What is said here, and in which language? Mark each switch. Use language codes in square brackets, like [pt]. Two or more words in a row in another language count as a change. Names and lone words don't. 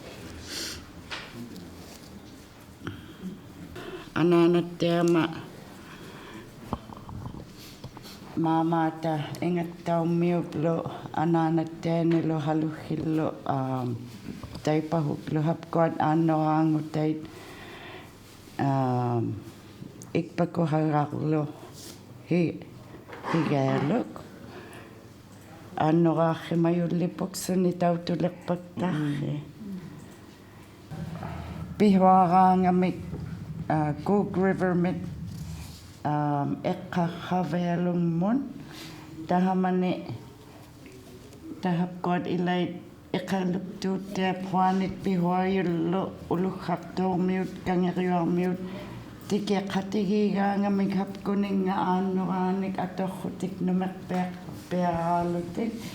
[ikt] Ananatteama maamaata ingattaummiuplu ananatteanilu haluhillu taipahuklu hapkuat aannoraangu tait ikpakuhararlu higaaluk aannoraarrimayullipuksunni tautulerpaktarri pihuaraangamik Cook River mit eqqarravialummun tahamani tahapkuat ilait eqqaluktuuttia puanit pihuayullu uluqqartuurmiut kangeriuarmiut tikeqqatigigaangamik hapkuninga aannoraanik atorrutik numerpearaalutik